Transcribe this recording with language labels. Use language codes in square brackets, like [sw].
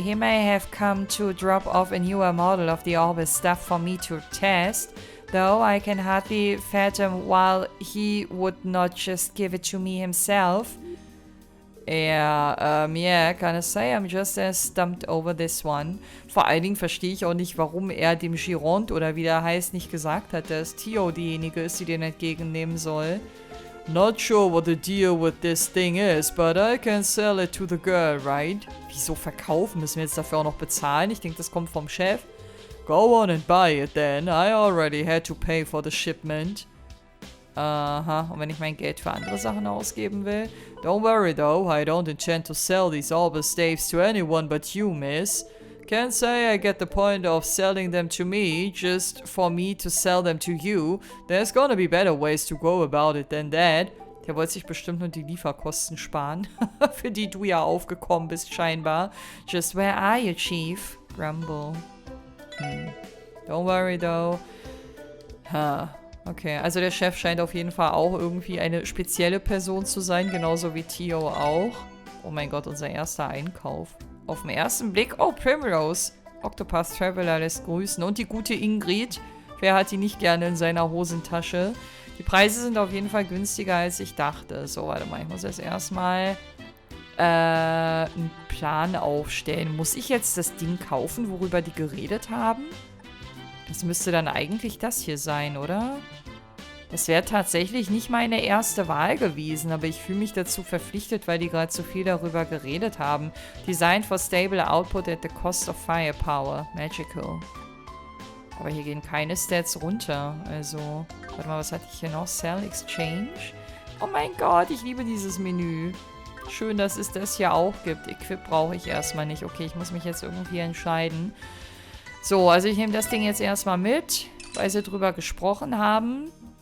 [en] He may have come to drop off a newer model of the Orbis stuff for me to test, though I can hardly fathom why he would not just give it to me himself. Yeah, can I say I'm just as stumped over this one. [de] Vor allen Dingen verstehe ich auch nicht, warum er dem Gironde oder wie der heißt nicht gesagt hat, dass Tio diejenige ist, die den entgegennehmen soll. [en] Not sure what the deal with this thing is, but I can sell it to the girl, right? [de] Wieso verkaufen? Müssen wir jetzt dafür auch noch bezahlen? Ich denke, das kommt vom Chef. [en] Go on and buy it then. I already had to pay for the shipment. [de] Aha, und wenn ich mein Geld für andere Sachen ausgeben will? [en] Don't worry though, I don't intend to sell these Orbis staves to anyone but you, miss. Can't say I get the point of selling them to me, just for me to sell them to you. There's gonna be better ways to go about it than that. [de] Der wollte sich bestimmt nur die Lieferkosten sparen, für die du ja aufgekommen bist scheinbar. [en] Just where are you, Chief? Grumble. Don't worry though. [de] Okay, also der Chef scheint auf jeden Fall auch irgendwie eine spezielle Person zu sein, genauso wie Tio auch. Oh mein Gott, unser erster Einkauf. Auf den ersten Blick, oh, Primrose. Octopath Traveler lässt grüßen. Und die gute Ingrid. Wer hat die nicht gerne in seiner Hosentasche? Die Preise sind auf jeden Fall günstiger, als ich dachte. So, warte mal, ich muss jetzt erstmal einen Plan aufstellen. Muss ich jetzt das Ding kaufen, worüber die geredet haben? Das müsste dann eigentlich das hier sein, oder? Das wäre tatsächlich nicht meine erste Wahl gewesen, aber ich fühle mich dazu verpflichtet, weil die gerade so viel darüber geredet haben. [en] Designed for stable output at the cost of firepower. Magical. [de] Aber hier gehen keine Stats runter. Also, warte mal, was hatte ich hier noch? Sell, Exchange. Oh mein Gott, ich liebe dieses Menü. Schön, dass es das hier auch gibt. Equip brauche ich erstmal nicht. Okay, ich muss mich jetzt irgendwie entscheiden. So, also ich nehme das Ding jetzt erstmal mit, weil sie drüber gesprochen haben.